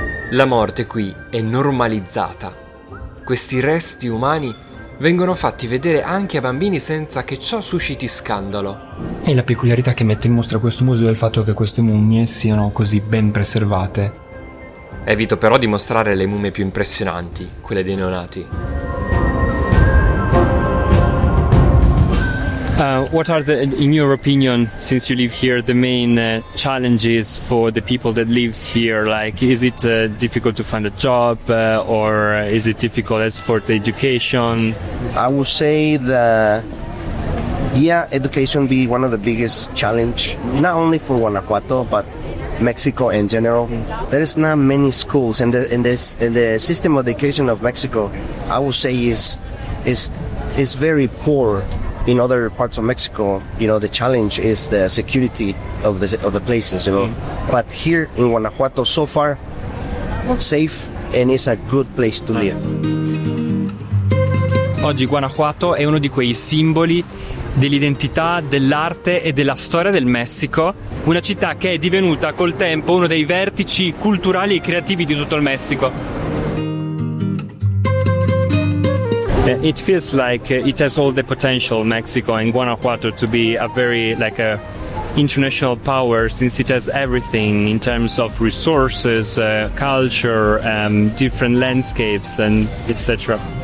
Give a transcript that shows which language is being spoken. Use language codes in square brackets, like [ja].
[it] La morte qui è normalizzata. Questi resti umani vengono fatti vedere anche a bambini senza che ciò susciti scandalo. E la peculiarità che mette in mostra questo museo è il fatto che queste mummie siano così ben preservate. Evito però di mostrare le mummie più impressionanti, quelle dei neonati. [en] What are in your opinion, since you live here, the main challenges for the people that lives here? Like, is it difficult to find a job, or is it difficult as for the education? I would say that education be one of the biggest challenge, not only for Guanajuato but Mexico in general. There is not many schools, and the system of education of Mexico, I would say, is very poor. In other parts of Mexico, the challenge is the security of the places, But here in Guanajuato, so far, safe, and it's a good place to live. [it] Oggi Guanajuato è uno di quei simboli dell'identità, dell'arte e della storia del Messico, una città che è divenuta col tempo uno dei vertici culturali e creativi di tutto il Messico. [en] It feels like it has all the potential, Mexico and Guanajuato, to be a very a international power, since it has everything in terms of resources, culture, different landscapes, and etc.